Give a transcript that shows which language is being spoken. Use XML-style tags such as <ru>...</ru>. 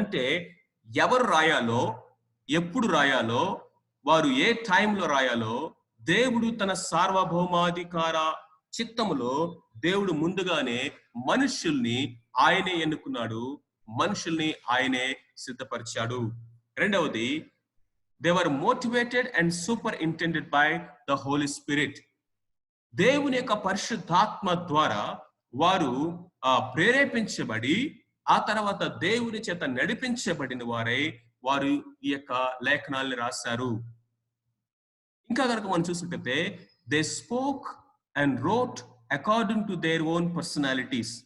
<te>అంటే ఎవరు రాయాలో, ఎప్పుడు రాయాలో, వారు ఏ టైంలో రాయాలో దేవుడు తన సార్వభౌమాధికార చిత్తములో దేవుడు ముందుగానే మనుషుల్ని ఆయనే ఎన్నుకున్నాడు, మనుషుల్ని ఆయనే సిద్ధపరిచాడు. రెండవది,</te> <en>they were motivated and superintended by the Holy Spirit.</en> <te>దేవుని యొక్క పరిశుద్ధాత్మ ద్వారా వారు ప్రేరేపించబడి ఆ తర్వాత దేవుని చేత నడిపించబడిన వారై వారు ఈ యొక్క లేఖనాల్ని రాశారు. ఇంకా కనుక మనం చూసినట్లయితే</te> <en>They spoke and wrote according to their own personalities.</en>